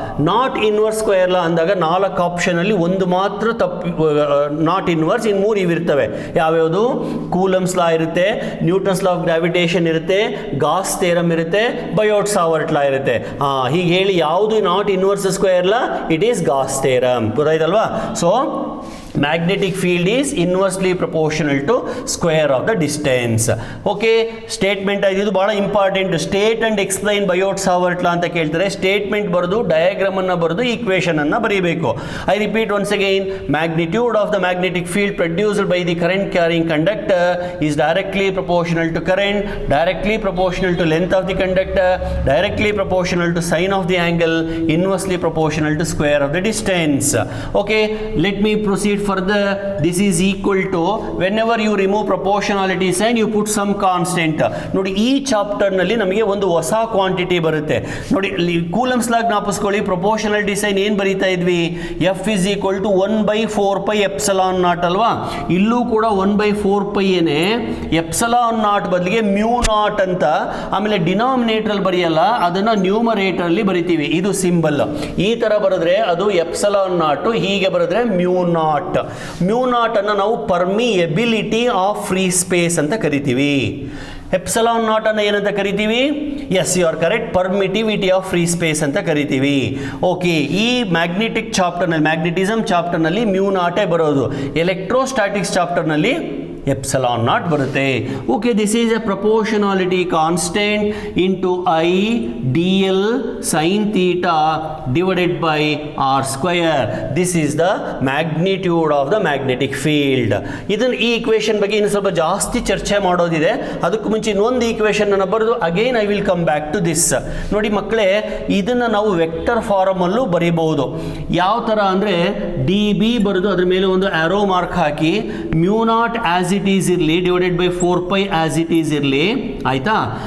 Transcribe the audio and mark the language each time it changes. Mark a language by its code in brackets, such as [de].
[kn] Not inverse square ಲಾ ಅಂದಾಗ 4 option ಅಲ್ಲಿ ಒಂದು ಮಾತ್ರ ತಪ್ಪು, ನಾಟ್ ಇನ್ವರ್ಸ್. ಇನ್ನು 3 ಇವಿರ್ತವೆ. ಯಾವ್ಯಾವುದು? ಕೂಲಮ್ಸ್ ಲಾ ಇರುತ್ತೆ, ನ್ಯೂಟನ್ಸ್ ಲಾ ಆಫ್ ಗ್ರಾವಿಟೇಷನ್ ಇರುತ್ತೆ, ಗಾಸ್ ಥಿಯರಮ್ ಇರುತ್ತೆ, ಬಯೋಟ್ ಸಾವರ್ಟ್ ಲಾ ಇರುತ್ತೆ. ಹೀಗೆ ಹೇಳಿ ಯಾವುದು not inverse square law? [en] It is Gauss theorem. [kn] ಗೊತ್ತಾಯ್ತಲ್ವಾ? [en] So magnetic field is inversely proportional to square of the distance. [kn] Okay, statement ಇದು ಬಹಳ important. [en] state and explain Biot Savart law [kn] ಅಂತ ಕೇಳ್ತಾರೆ. ಸ್ಟೇಟ್ಮೆಂಟ್ ಬರೆದು ಡಯಾಗ್ರಾಮ್ ಅನ್ನು ಬರೆದು ಈಕ್ವೇಷನ್ ಅನ್ನು ಬರೀಬೇಕು. [en] I repeat once again. Magnitude of the magnetic field produced by the current carrying conductor is directly proportional to current, directly proportional to length of the conductor, directly proportional to sine of the angle, inversely proportional to square of the distance. Okay, let me proceed further. This is equal to, whenever you remove proportionality sign, you put some constant. [kn] ನೋಡಿ, ಈ chapter ನಲ್ಲಿ ನಮಗೆ ಒಂದು ಹೊಸ quantity ಬರುತ್ತೆ. ನೋಡಿ, coulombs ಲಾ ಜ್ಞಾಪಿಸ್ಕೊಳ್ಳಿ. Proportionality sign ಏನು ಬರೀತಾ ಇದ್ವಿ? [en] F is equal to 1/4 epsilon naught ಅಲ್ವಾ? [kn] ಇಲ್ಲೂ ಕೂಡ 1/4 ಏನೇ, ಎಪ್ಸಲಾನ್ ನಾಟ್ ಬದಲಿಗೆ ಮ್ಯೂ ನಾಟ್ ಅಂತ. ಆಮೇಲೆ ಡಿನಾಮಿನೇಟರ್ ಅಲ್ಲಿ ಬರೆಯಲ್ಲ, ಅದನ್ನ ನ್ಯೂಮರೇಟರ್ ಅಲ್ಲಿ ಬರಿತೀವಿ. ಇದು ಸಿಂಬಲ್. ಈ ತರ ಬರೆದ್ರೆ ಅದು ಎಪ್ಸಲಾನ್ ನಾಟ್, ಹೀಗೆ ಬರೆದ್ರೆ ಮ್ಯೂ ನಾಟ್. ಮ್ಯೂ ನಾಟ್ ಅನ್ನು ನಾವು ಪರ್ಮಿಯಬಿಲಿಟಿ ಆಫ್ ಫ್ರೀ ಸ್ಪೇಸ್ ಅಂತ ಕರಿತೀವಿ. ಎಪ್ಸಲಾನ್ ನಾಟ್ ಅನ್ನು ಏನಂತ ಕರಿತೀವಿ? [en] Yes, you are correct. [kn] Permittivity of free space ಅಂತ ಕರಿತೀವಿ. ಓಕೆ, ಈ ಮ್ಯಾಗ್ನೆಟಿಕ್ ಚಾಪ್ಟರ್ನಲ್ಲಿ, ಮ್ಯಾಗ್ನೆಟಿಸಮ್ ಚಾಪ್ಟರ್ನಲ್ಲಿ ಮ್ಯೂ ನಾಟೇ ಬರೋದು. ಎಲೆಕ್ಟ್ರೋಸ್ಟಾಟಿಕ್ಸ್ ಚಾಪ್ಟರ್ನಲ್ಲಿ ಎಪ್ಸಲಾನ್ ನಾಟ್ ಬರುತ್ತೆ. [en] Okay, this is a proportionality constant into I dl sin theta divided by r square. This is the magnitude of the magnetic field. [kn] ಇದನ್ನು, ಈ equation ಬಗ್ಗೆ ಇನ್ನು ಸ್ವಲ್ಪ ಜಾಸ್ತಿ ಚರ್ಚೆ ಮಾಡೋದಿದೆ. ಅದಕ್ಕೂ ಮುಂಚೆ ಇನ್ನೊಂದು ಈಕ್ವೇಷನ್ ಅನ್ನು ಬರೆದು [en] Again I will come back to this. [kn] ನೋಡಿ ಮಕ್ಕಳೇ, ಇದನ್ನು ನಾವು ವೆಕ್ಟರ್ ಫಾರಮ್ ಅಲ್ಲೂ ಬರೀಬಹುದು. ಯಾವ ಥರ ಅಂದರೆ, db ಬರೆದು ಅದ್ರ ಮೇಲೆ ಒಂದು arrow mark hockey, mu naught as it is ಇರಲಿ [en] divided by 4π as it is [kn] ಇರಲಿ. ಆಯ್ತಾ?